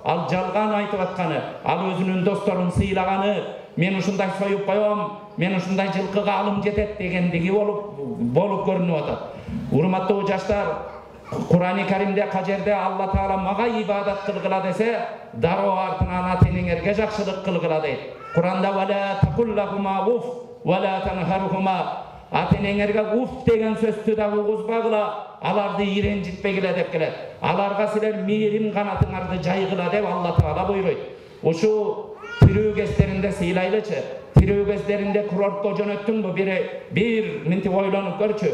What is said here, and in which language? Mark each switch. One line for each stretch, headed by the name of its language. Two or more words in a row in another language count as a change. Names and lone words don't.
Kyrgyz: Ал жалган айтып атканы, ал өзүнүн досторун сыйлаганы, мен ушундай союп коем, мен ушундай жылкыга алым жетет дегендиги болуп көрүнүп атат. Урматтуу жаштар, Кур'ан-ы Каримде кажерде Алла Таала мага ибадат кылгыла десе, дароо артынан ата-энеңерге жакшылык кылгыла дейт. Кур'анда
Arabic: "ولا تقل لهما أف، ولا تنهرهما"
Kyrgyz: ата-энеңерге уф деген сөздү да угузбагыла, аларды иренжитпегиле деп келет. Аларга силер мээрим канатыңарды жайгыла деп Алла Таала буйруйт. Ушу тирүү кездеринде сыйлайлычы. Тирүү кездеринде курортко жөнөттүңбү? Бир минтип ойлонуп көрчү.